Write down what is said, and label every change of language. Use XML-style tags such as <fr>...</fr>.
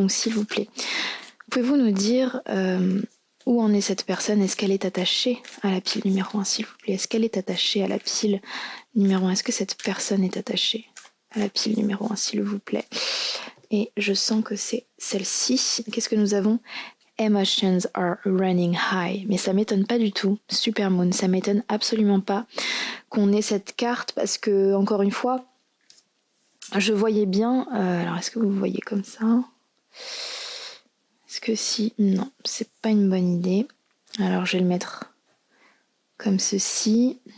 <fr>Donc, s'il vous plaît, pouvez-vous nous dire où en est cette personne? Est-ce qu'elle est attachée à la pile numéro 1, s'il vous plaît? Est-ce qu'elle est attachée à la pile numéro 1? Est-ce que cette personne est attachée à la pile numéro 1, s'il vous plaît? Et je sens que c'est celle-ci. Qu'est-ce que nous avons?</fr> <en>Emotions are running high.</en> <fr>Mais ça m'étonne pas du tout. Supermoon, ça m'étonne absolument pas qu'on ait cette carte parce que, encore une fois, je voyais bien... alors, est-ce que vous voyez comme ça? Est-ce que si... Non, c'est pas une bonne idée. Alors, je vais le mettre comme ceci.</fr>